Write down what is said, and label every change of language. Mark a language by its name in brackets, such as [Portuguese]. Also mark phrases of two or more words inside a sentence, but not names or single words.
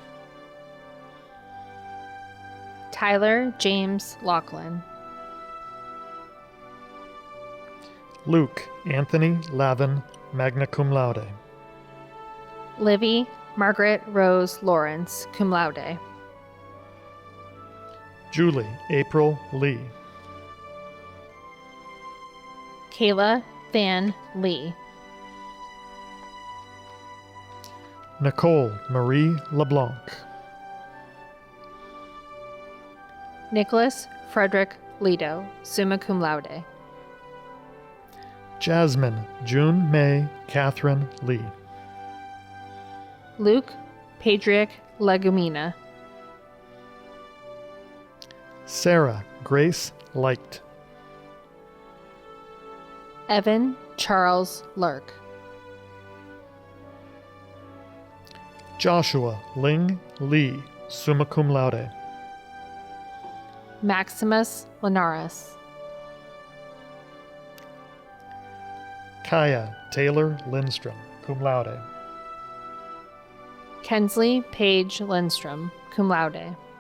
[English] Tyler James Lachlan. Luke Anthony Lavin, [Latin] magna cum laude. [English] Livy Margaret Rose Lawrence, [Latin] cum laude. [English] Julie April Lee. Kayla Van Lee. Nicole Marie LeBlanc. Nicholas Frederick Lido, [Latin] summa cum laude. [English] Jasmine June May Catherine Lee. Luke Padrick Legumina. Sarah Grace Light. Evan Charles Lurk. Joshua Ling Lee, [Latin] summa cum laude. [English] Maximus Linares. Kaya Taylor Lindstrom, [Latin] cum laude. [English] Kensley Page Lindstrom, [Latin] cum laude.